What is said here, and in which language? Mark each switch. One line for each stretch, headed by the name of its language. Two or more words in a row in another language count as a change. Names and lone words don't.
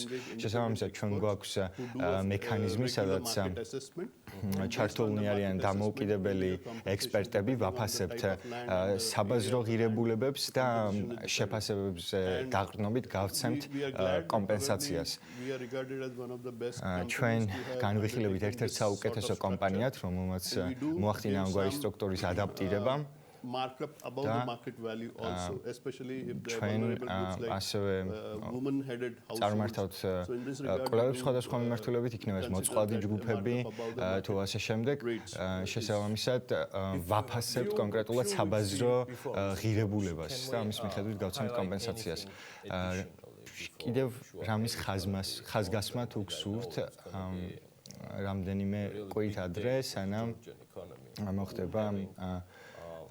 Georgian: შესაბამისად, ჩვენ გვაქვს მექანიზმი, სადაც ჩართულნი არიან დამოუკიდებელი ექსპერტები, ვაფასებთ საბაზრო ღირებულებებს და შეფასებებზე დაყრდნობით გავცემთ კომპენსაციას. ჩვენ განვიხილებით ერთ-ერთ საუკეთესო კომპანიად, რომელმაც მოახდინა ამგვარი სტრუქტურის ადაპტირება.
English: markup above the market value also, especially if there are vulnerable groups like woman-headed households. So in this regard,
Georgian: კვლევებს სხვადასხვა მიმართულებით იქნება ეს მოწყვლადი ჯგუფები თუ ასე შემდეგ. შესაბამისად ვაფასებთ კონკრეტულად საბაზრო ღირებულებას და ამის მიხედვით გავცემთ კომპენსაციას. კიდევ რამის ხაზგასმა თუ გსურთ რამდენიმე კვირით ადრე, სანამ მოხდება პროექტის ინიცირება.